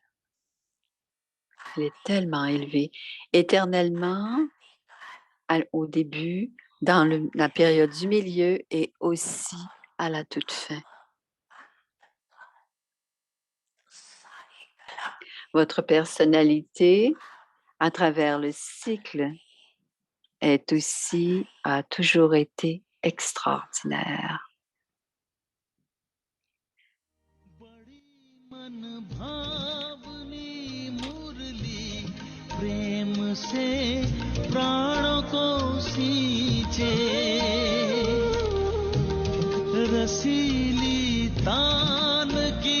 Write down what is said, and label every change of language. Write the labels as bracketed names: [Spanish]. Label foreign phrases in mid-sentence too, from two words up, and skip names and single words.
[French] Elle est tellement élevée. Éternellement, au début, dans la période du milieu et aussi à la toute fin. Votre personnalité, à travers le cycle, a toujours été extraordinaire. [Hindi] प्रेम से प्राणों को सींचे रसीली तान की